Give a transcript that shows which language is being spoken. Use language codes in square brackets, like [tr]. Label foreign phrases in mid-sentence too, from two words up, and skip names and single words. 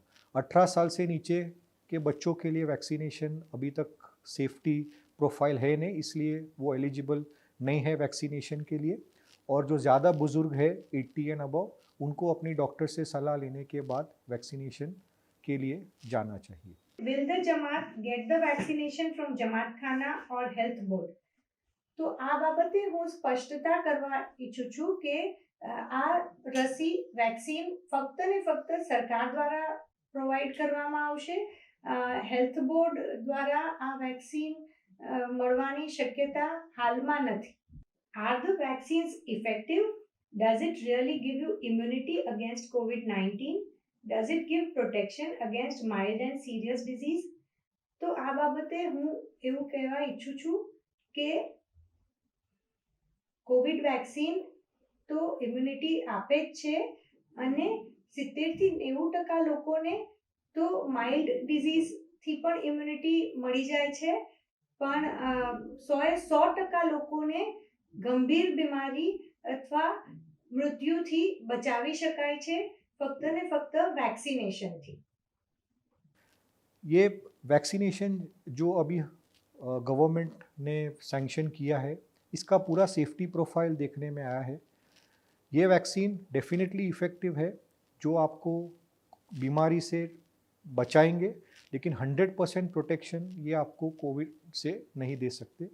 [hi] 18 साल से नीचे के बच्चों के लिए वैक्सीनेशन अभी तक सेफ्टी प्रोफाइल है नहीं, इसलिए वो एलिजिबल नहीं है वैक्सीनेशन के लिए। और जो ज़्यादा बुज़ुर्ग है 80 [en] and above, [hi] उनको अपनी डॉक्टर से सलाह लेने के बाद वैक्सीनेशन के लिए जाना चाहिए। [en] Will the Jamaat get the vaccination from Jamaat Khana or Health Board? [gu] તો આ બાબતે હું સ્પષ્ટતા કરવા ઈચ્છું છું કે આ રસી વેક્સિન ફક્ત ને ફક્ત સરકાર દ્વારા પ્રોવાઈડ કરવામાં આવશે। હેલ્થ બોર્ડ દ્વારા આ વેક્સિન મળવાની શક્યતા હાલમાં નથી। [en] Are the vaccines effective? Does it really give you immunity against COVID-19? Does it give protection against mild and serious disease? [gu] તો આ બાબતે હું એવું કહેવા ઈચ્છું છું કે કોવિડ વેક્સિન તો ઇમ્યુનિટી આપે જ છે, અને 70 થી 90% લોકોને તો [en] mild disease [gu] થી પણ ઇમ્યુનિટી મળી જાય છે, પણ 100% લોકોને ગંભીર બીમારી અથવા મૃત્યુથી બચાવી શકાય છે ફક્ત ને ફક્ત વેક્સિનેશનથી। [hi] ये वैक्सीनेशन जो अभी गवर्नमेंट ने सैंक्शन किया है, इसका पूरा सेफ्टी प्रोफाइल देखने में आया है। ये वैक्सीन डेफिनेटली इफ़ेक्टिव है, जो आपको बीमारी से बचाएंगे, लेकिन 100% प्रोटेक्शन ये आपको कोविड से नहीं दे सकते।